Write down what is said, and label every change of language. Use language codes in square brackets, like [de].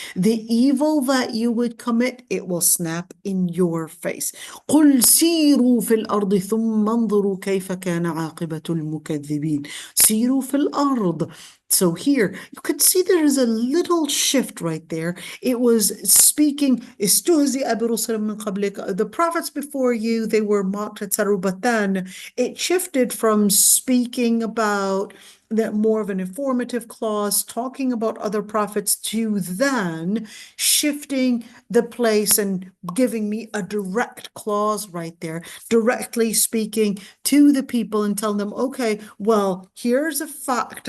[en] The evil that you would commit, it will snap in your face. [ar] قُلْ سِيرُوا فِي الْأَرْضِ ثُمَّ انظُرُوا كَيْفَ كَانَ عَاقِبَةُ الْمُكَذِّبِينَ. سِيرُوا فِي الْأَرْضِ. [en] So here, you could see there is a little shift right there. It was speaking, [ar] استهزئ برسل من قبلك. [en] The prophets before you, they were mocked, etc. But then it shifted from speaking about that more of an informative clause, talking about other prophets, to then shifting the place and giving me a direct clause right there, directly speaking to the people and telling them, okay, well, here's a fact.